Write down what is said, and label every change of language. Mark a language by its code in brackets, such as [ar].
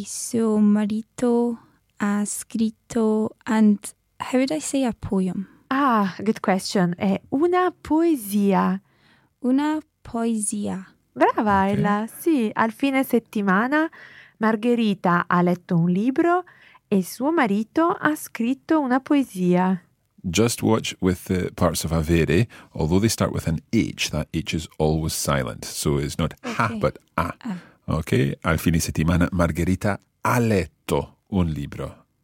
[it] E suo marito ha scritto [en] and how would I say a poem? Ah, good question. [it] È una poesia. Una poesia. Brava, okay. Ella. Sì, al fine settimana Margherita ha letto un libro e suo marito ha scritto una poesia. [en] Just watch with the parts of avere, although they start with an H, that H is always silent. So it's not okay. Ha, but a. [it] Okay, al fine settimana Margherita ha letto un libro.